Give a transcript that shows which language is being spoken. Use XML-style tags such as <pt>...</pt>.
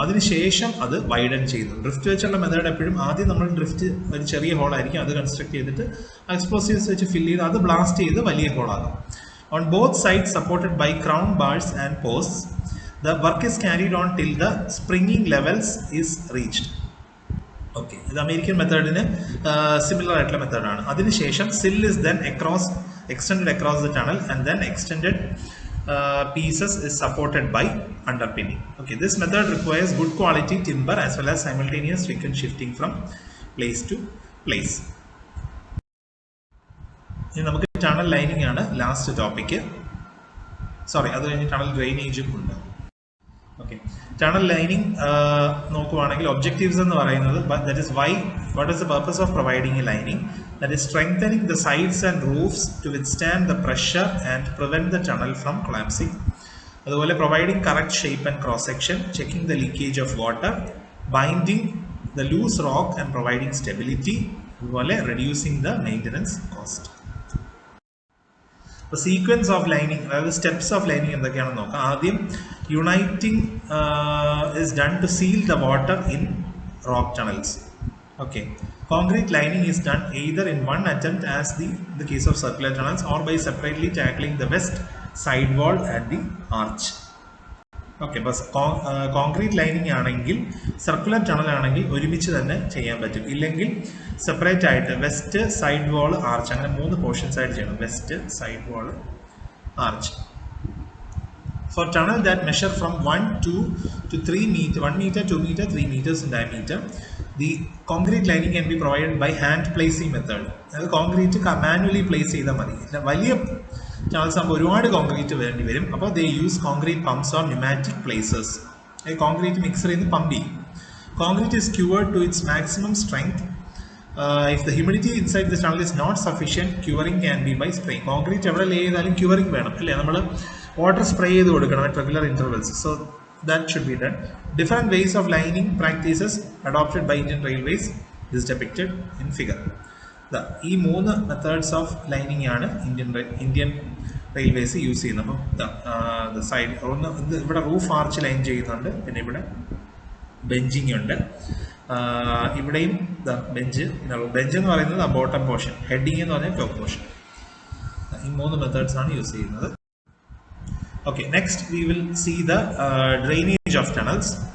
<ml>അതിനുശേഷം അത് വൈഡൻ ചെയ്യുന്നു. ഡ്രിഫ്റ്റ് വെച്ചുള്ള മെത്തേഡ് എപ്പോഴും ആദ്യം നമ്മൾ ഡ്രിഫ്റ്റ് ഒരു ചെറിയ ഹോളായിരിക്കും, അത് കൺസ്ട്രക്ട് ചെയ്തിട്ട് എക്സ്പ്ലോസീവ്സ് വെച്ച് ഫില്ല് ചെയ്ത് അത് ബ്ലാസ്റ്റ് ചെയ്ത് വലിയ ഹോളാകും.</ml> <en>On both sides supported by crown bars and posts the work is carried on till the springing levels is reached.</en> <ml>Okay, ഇത് അമേരിക്കൻ മെത്തേഡിന് സിമിലർ ആയിട്ടുള്ള മെത്തേഡാണ്.</ml> <en>അതിനുശേഷം sill is then extended across the tunnel and then extended pieces is supported by underpinning. Okay, this method requires good quality timber as well as simultaneous frequent shifting from place to place.</en> <ml>ഇനി നമുക്ക് tunnel lining ആണ് last topic. അത് കഴിഞ്ഞ് tunnel ഡ്രെയിനേജും ഉണ്ട്.</ml> <en>okay, tunnel lining</en> <ml>നോക്കുവാണെങ്കിൽ</ml> <en>Objectives എന്ന് പറയുന്നത് what is the purpose of providing a lining? That is strengthening the sides and roofs to withstand the pressure and prevent the tunnel from collapsing. അതുപോലെ providing correct shape and cross section, checking the leakage of water, binding the loose rock and providing stability, അതുപോലെ reducing the maintenance cost. അപ്പോൾ sequence of lining, അതായത് steps of lining</en> <ml>എന്തൊക്കെയാണെന്ന് നോക്കാം.</ml> <en>ആദ്യം guniting is done to seal the water in rock tunnels. Okay, concrete lining is done either in one attempt as the case of circular tunnels or by separately tackling the west side wall and the arch.</en> <ml>Okay, bus concrete lining ആണെങ്കിൽ, circular tunnel ആണെങ്കിൽ ഒരുമിച്ച് തന്നെ ചെയ്യാൻ പറ്റും. ഇല്ലെങ്കിൽ separate ആയിട്ട് west side വാൾ arch, അങ്ങനെ 3 portions ആയിട്ട് ചെയ്യണം.</ml> <en>West side wall arch. For tunnel that measure from 1 to 3 meter, 1 meter, 2 meter, 3 meters in diameter, the concrete lining can be provided by hand placing method.</en> <ml>അത് concrete manually place ചെയ്താൽ മതി. വലിയ tunnels ആകുമ്പോൾ ഒരുപാട് concrete വേണ്ടി വരും.</ml> <en>അപ്പോൾ they use concrete pumps or pneumatic placers.</en> <ml>Concrete mixer ചെയ്ത് പമ്പ് ചെയ്യും.</ml> <en>Concrete is cured to its maximum strength. If the humidity inside the tunnel is not sufficient, curing can be by spraying.</en> <ml>Concrete എവിടെ ലേ ചെയ്താലും curing വേണം, അല്ലേ? നമ്മൾ water spray ചെയ്ത് കൊടുക്കണം</ml> <en>at regular intervals. So that should be done. Different ways of lining practices adopted by Indian Railways is depicted in figure. ഈ 3 methods of lining ആണ് Indian railways use ചെയ്യുന്നത്.</en> <ml>അപ്പം സൈഡ് ഒന്ന് ഇവിടെ റൂഫ് ആർച്ച് ലൈൻ ചെയ്യുന്നുണ്ട്, പിന്നെ ഇവിടെ benching ഉണ്ട്, ഇവിടെയും ബെഞ്ച് എന്ന് പറയുന്നത് ബോട്ടം പോർഷൻ, ഹെഡിങ് എന്ന് പറഞ്ഞാൽ ടോപ്പ് പോർഷൻ. ഈ 3 മെത്തേഡ്സ് ആണ് യൂസ് ചെയ്യുന്നത്.</ml> <en>Okay, next we will see the drainage of tunnels.</en>